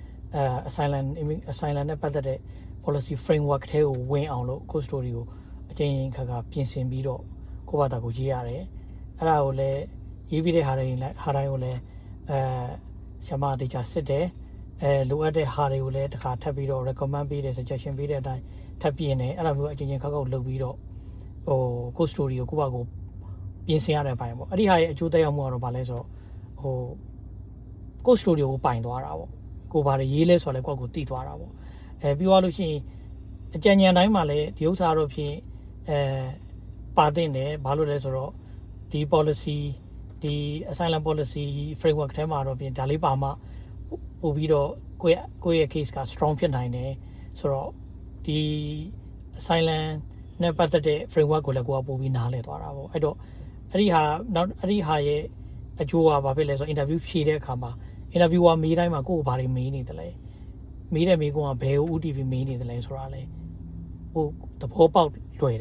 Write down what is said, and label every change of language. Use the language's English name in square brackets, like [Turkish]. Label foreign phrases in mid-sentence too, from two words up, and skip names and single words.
[Burmese] asylum နဲ့ပတ်သက်တဲ့ [English] policy framework [Burmese] ထဲကိုဝင်အောင်လို့ကို story ကိုအချင်းချင်းခါခါပြင်ဆင်ပြီးတော့ကိုဘာသာကိုရေးရတယ်အဲ့ဒါကိုလည်းရေးပြီးတဲ့ဟာတိုင်းကိုလည်းဆရာမတေချာစစ်တယ်လိုအပ်တဲ့ဟာတွေကိုလည်းတစ်ခါထပ်ပြီးတော့ recommend ပေးတယ် suggestion ပေးတဲ့အတိုင်းထပ်ပြင်တယ်အဲ့လိုမျိုးအချင်းချင်းခါခါလုပ်ပြီးတော့ဟိုကို story ကိုကိုဘာကိုပြင်ဆင်ရတဲ့အပိုင်းပေါ့အဲ့ဒီဟာရဲ့အကျိုးသက်ရောက်မှုကတော့ဗာလဲဆိုတော့ ဟိုကို story ကိုပိုင်သွားတာပေါ့ကိုဘာတွေရေးလဲဆိုတော့လည်းကိုတည်သွားတာပေါ့ပြီးသွားလို့ရှိရင်အကြံဉာဏ်တိုင်းမှာလည်းဒီဥစ္စာတော့ဖြင့်ပါတင်တယ်ဘာလို့လဲဆိုတော့ဒီ policy ဒီ [English] asylum policy framework [Burmese] ထဲမှာတော့ပြင်ဒါလေးပါမှပို့ပြီးတော့ကိုယ့်ရဲ့ case က strong ဖြစ်နိုင်တယ်ဆိုတော့ဒီ asylum နဲ့ပတ် သက်တဲ့ framework ကိုလည်းကိုကပို့ပြီးနားလည်သွားတာပေါ့အဲ့တော့အဲ့ဒီဟာရဲ့အကျိုးကဘာဖြစ်လဲဆိုတော့ interview ဖြေတဲ့အခါမှာ interviewer မေးတိုင်းမှာကိုယ်ဘာတွေမေးနေတယ်လဲမေးတဲ့မေးခွန်းကဘယ်ကို UTV မေးနေတယ်လဲဆိုတာလေဟိုသဘောပေါက်လွယ်တယ်